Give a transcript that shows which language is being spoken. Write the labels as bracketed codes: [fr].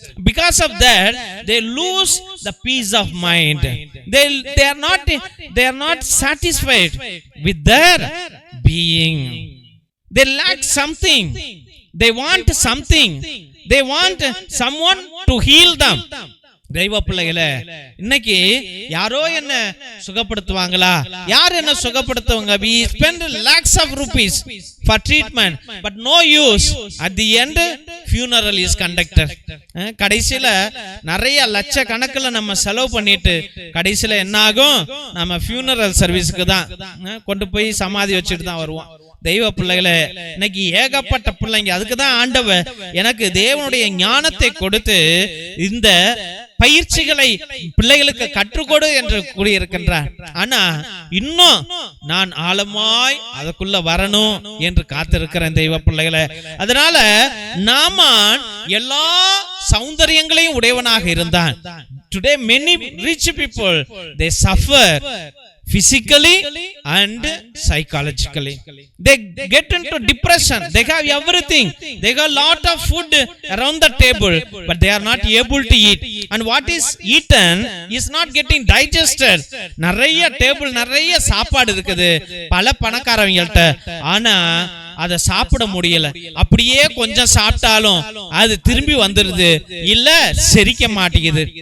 [en] Because of that, they lose the peace of mind. They are not satisfied with their being. They lack something. They want something. They want someone to heal them. [ta] தெய்வ பிள்ளைகளே, இன்னைக்கு யாரோ என்ன சுகப்படுத்துவாங்களா? யார் என்ன சுகப்படுத்துவாங்க? [en] We spend lakhs of rupees for treatment, but no use. At the end, funeral is conducted. [ta] கடைசியில நிறைய லட்ச கணக்கில் நம்ம செலவு பண்ணிட்டு கடைசியில என்ன ஆகும்? நம்ம ஃபியூனரல் சர்வீஸ்க்கு தான் கொண்டு போய் சமாதி வச்சுட்டு தான் வருவோம். தெய்வ பிள்ளைகளே, இன்னைக்கு ஏகப்பட்ட பிள்ளைங்க. அதுக்குதான் ஆண்டவர் எனக்கு தேவனுடைய ஞானத்தை கொடுத்து இந்த பயிற்சிகளை பிள்ளைகளுக்கு கற்றுக்கொடு என்று கூறியிருக்கின்றார். ஆனா இன்னும் நான் ஆழமாய் அதுக்குள்ள வரணும் என்று காத்திருக்கிறேன் தெய்வ பிள்ளைகளே. அதனால நாமான் எல்லா சௌந்தரியங்களையும் உடையவனாக இருந்தான். [en] Today many rich people, they suffer physically and psychologically. They get into depression. They have everything. They have lot of food around the table, but they are not able to eat. And what is eaten is not getting digested. [ta] நிறைய table, நிறைய சாப்பாடு இருக்குது பல பணக்காரவங்கள்ட்ட. ஆனா அதை சாப்பிட முடியல. அப்படியே கொஞ்சம் சாப்பிட்டாலும் அது திரும்பி வந்துருது, இல்ல செரிக்க மாட்டேங்குது.